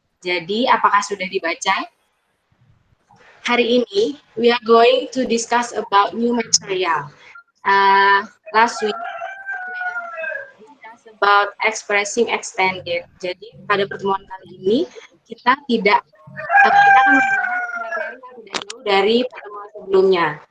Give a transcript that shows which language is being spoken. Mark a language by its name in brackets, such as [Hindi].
[Indonesian] Jadi, apakah sudah dibaca? Hari ini, [English] we are going to discuss about new material. Last week, we discussed about expressing extended. [Indonesian] Jadi, pada pertemuan kali ini, kita akan membahas materi yang tidak jauh dari pertemuan sebelumnya.